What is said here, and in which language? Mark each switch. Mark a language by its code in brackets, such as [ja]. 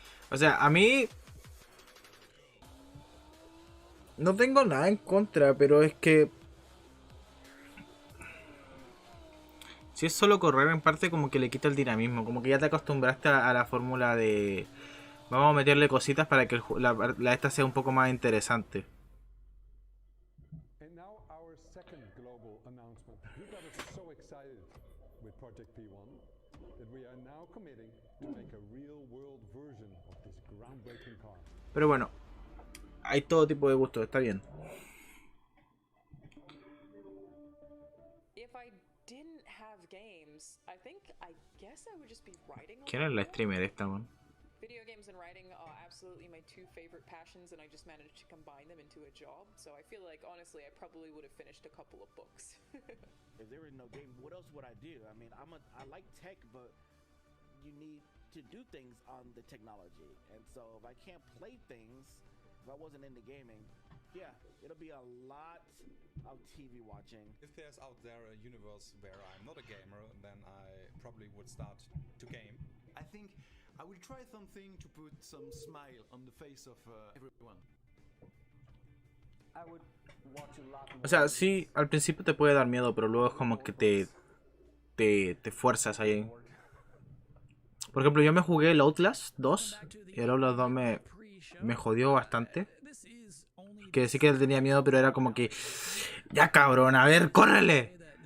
[es] O sea, a mí no tengo nada en contra, pero es que si es solo correr, en parte como que le quita el dinamismo, como que ya te acostumbraste a la fórmula de vamos a meterle cositas para que la esta sea un poco más interesante. [en] And now our second global announcement. We got us so excited with Project P1 that we are now committing to make a real world version of this groundbreaking car. [es] Pero bueno, hay todo tipo de gustos, está bien. [en] If I didn't have games, I guess I would just be writing a [es] ¿Quién [en] lot [es] es la [en] more. [es] streamer esta, man? [en] Video games and writing are absolutely my two favorite passions, and I just managed to combine them into a job. So I feel like, honestly, I probably would have finished a couple of books. If there was no game, what else would I do? I mean, I like tech, but you need to do things on the technology. And so if I can't play things, if I wasn't into gaming, yeah, it'll be a lot of TV watching. If there's out there a universe where I'm not a gamer, then I probably would start to game. I think I will try something to put some smile on the face of everyone. I would watch a lot more. [es] O sea, sí, al principio te puede dar miedo, pero luego es como que te fuerzas ahí. Por ejemplo, yo me jugué el Outlast 2 y el Outlast 2 me jodió bastante. Que sí que tenía miedo, pero era como que ya cabrón, a ver, córrele.